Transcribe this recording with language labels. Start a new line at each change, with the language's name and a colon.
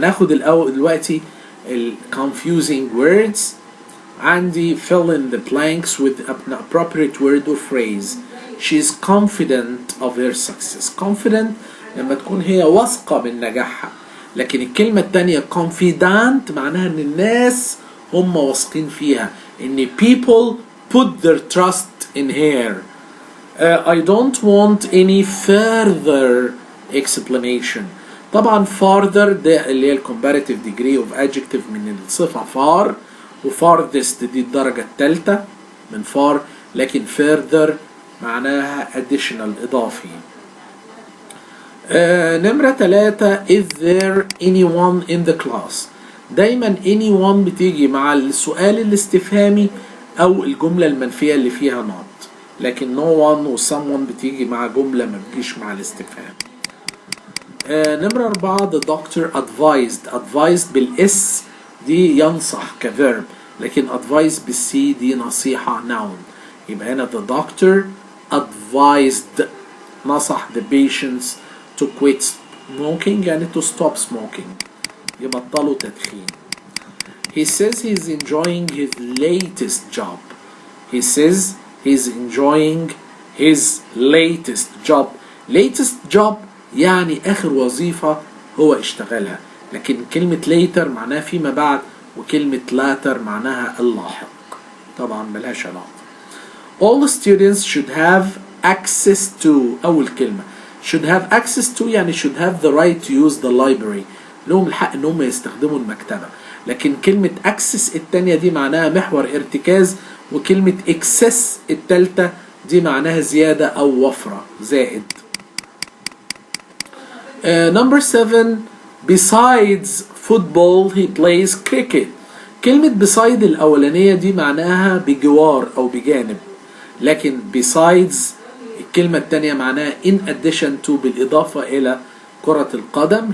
Arabic: هناخد دلوقتي ال confusing words.
English: عندي fill in the blanks with an appropriate word or phrase. She is confident of her success.
Arabic: Confident لما تكون هي واثقة من نجاحها. لكن الكلمة التانية confident معناها ان الناس هم واثقين فيها ان
English: people put their trust in her. I don't want any further explanation.
Arabic: طبعا further ده اللي هي comparative degree of adjective من الصفة far و farthest دي الدرجة الثالثة من far لكن further معناها additional إضافي. نمرة 3
English: is there anyone in the class.
Arabic: دايما anyone بتيجي مع السؤال الاستفهامي أو الجملة المنفية اللي فيها not لكن no one و someone بتيجي مع جملة ما بتجيش مع الاستفهام. نمرة 4
English: the doctor advised
Arabic: بالإس دي ينصح كverb لكن advised بالسي دي نصيحة noun. يبقى هنا the doctor advised
English: advised نصح the patients to quit smoking يعني to stop smoking
Arabic: يبطلوا تدخين.
English: He says he's enjoying his latest job. He says he's enjoying his latest job.
Arabic: Latest job يعني آخر وظيفة هو اشتغلها، لكن كلمة later معناها فيما بعد، وكلمة later معناها اللاحق، طبعا ملهاش علاقة.
English: All the students should have access to،
Arabic: أول كلمة
English: should have access to يعني should have the right to use the library،
Arabic: لهم الحق إنهم يستخدموا المكتبة. لكن كلمة access التانية دي معناها محور ارتكاز، وكلمة excess التالتة دي معناها زيادة أو وفرة، زائد.
English: Number 7 besides football he plays cricket.
Arabic: كلمة beside الأولانية دي معناها بجوار أو بجانب، لكن besides الكلمة التانية معناها
English: in addition to
Arabic: بالإضافة إلى كرة القدم.